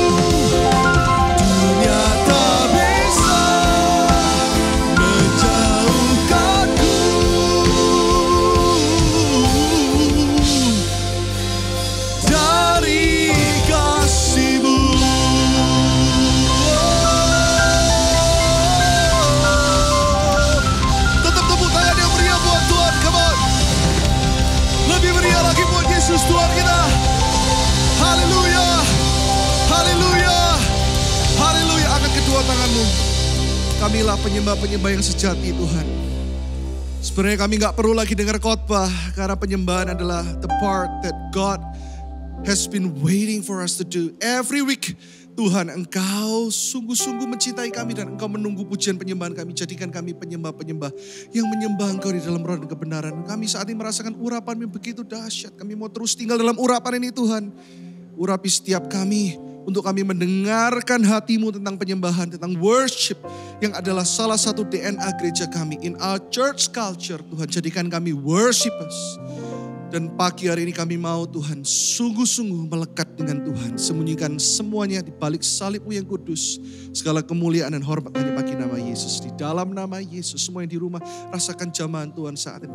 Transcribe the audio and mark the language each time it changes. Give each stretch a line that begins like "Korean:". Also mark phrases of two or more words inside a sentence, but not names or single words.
Indonesian: Dunia tak bisa menjauhkanku dari kasih-Mu. Tetap tepuk tangan yang meriah buat Tuhan,
English: come on.
Indonesian: Lebih meriah lagi buat Yesus Tuhan kita. Haleluya, haleluya, haleluya. Angkat kedua tanganmu. Kamilah penyembah-penyembah yang sejati Tuhan. Sebenarnya kami gak perlu lagi dengar khotbah, karena penyembahan adalah
English: the part that God has been waiting for us to do every week.
Indonesian: Tuhan, Engkau sungguh-sungguh mencintai kami dan Engkau menunggu pujian penyembahan kami. Jadikan kami penyembah-penyembah yang menyembah Engkau di dalam roh dan kebenaran. Kami saat ini merasakan urapan yang begitu dahsyat. Kami mau terus tinggal dalam urapan ini Tuhan. Urapi setiap kami untuk kami mendengarkan hati-Mu tentang penyembahan, tentang worship yang adalah salah satu DNA gereja kami.
English: In our church culture,
Indonesian: Tuhan, jadikan kami worshipers. Dan pagi hari ini kami mau Tuhan sungguh-sungguh melekat dengan Tuhan. Sembunyikan semuanya di balik salib-Mu yang kudus. Segala kemuliaan dan hormat hanya bagi nama Yesus. Di dalam nama Yesus, semua yang di rumah rasakan jamahan Tuhan saat ini.